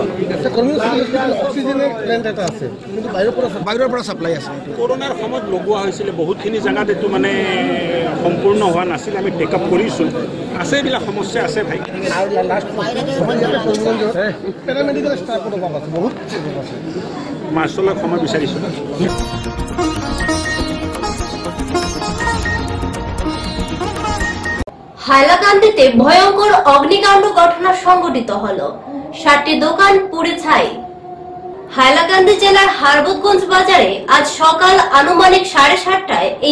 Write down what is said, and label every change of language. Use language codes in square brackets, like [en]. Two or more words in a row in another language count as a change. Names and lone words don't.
[as] অক্সিজেনৰ প্লেণ্ট এটা আছে কিন্তু বাহিৰৰ পৰা সাপ্লাই আছে কৰোনাৰ সময়ত লগোৱা হৈছিলে বহুতখিনি জেগাত এইটো মানে সম্পূৰ্ণ হোৱা নাছিল আমি [en] take up [as] কৰিছোঁ আছে এইবিলাক সমস্যা আছে ভাই আৰু [en] last paramedical [as] ষ্টাফৰ অভাৱ আছে বহুত আছে মাৰ্চলৈ সময় বিচাৰিছোঁ [bn] হাইলাকান্দিতে ভয়ঙ্কর অগ্নিকাণ্ড ঘটনা সংঘটিত হলো 7টি দোকান পুড়ে ছাই হাইলাকান্দি জেলার হারবতগঞ্জ বাজারে আজ সকাল আনুমানিক 7:30টায় এই